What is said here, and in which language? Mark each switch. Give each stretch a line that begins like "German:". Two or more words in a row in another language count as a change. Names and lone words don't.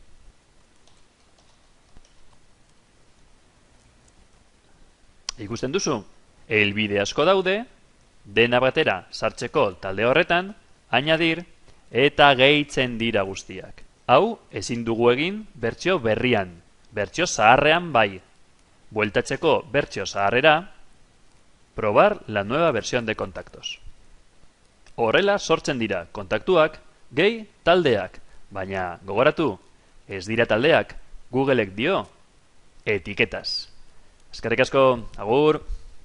Basque: Ikusten duzu, helbide asko daude, dena batera sartzeko talde horretan, añadir eta gehitzen dira guztiak. Hau ezin dugu egin bertsio berrian, bertsio zaharrean bai. Bueltatzeko bertsio zaharrera,
Spanish: probar la nueva versión de contactos.
Basque: Horrela sortzen dira kontaktuak, gehi taldeak, baina gogoratu, ez dira taldeak, Googleek dio etiketas. Eskerrik asko, agur!